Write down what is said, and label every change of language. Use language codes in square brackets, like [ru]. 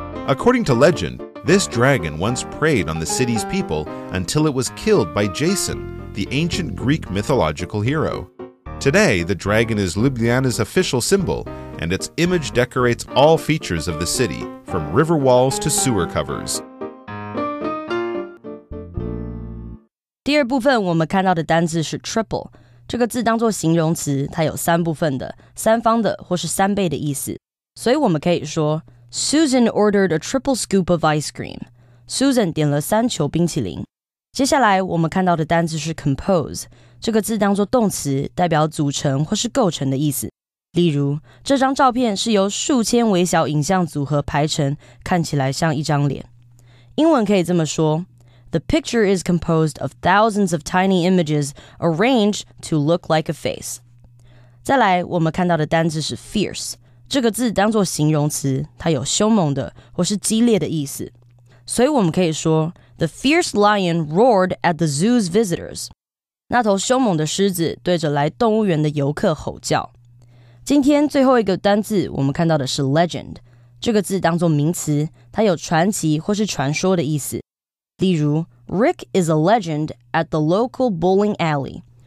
[en] According to legend, this dragon once preyed on the city's people until it was killed by Jason, the ancient Greek mythological hero. Today, the dragon is Ljubljana's official symbol, and its image decorates all features of the city, from river walls to sewer covers. [zh] 第二部分我们看到的单字是 triple， 这个字当作形容词，它有三部分的、三方的或是三倍的意思。所以我们可以说 [en] Susan ordered a triple scoop of ice cream. [zh] Susan 点了3球冰淇淋。接下来我们看到的单字是 compose， 这个字当作动词，代表组成或是构成的意思。例如，这张照片是由数千微小影像组合排成，看起来像一张脸。英文可以这么说： [en] The picture is composed of thousands of tiny images arranged to look like a face. [zh] 再来，我们看到的单字是 fierce， 这个字当作形容词，它有凶猛的或是激烈的意思。所以我们可以说 [en] The fierce lion roared at the zoo's visitors. [zh] 那头凶猛的狮子对着来动物园的游客吼叫。今天最后一个单字我们看到的是 legend， 这个字当作名词，它有传奇或是传说的意思。例如 [en] Rick is a legend at the local bowling alley.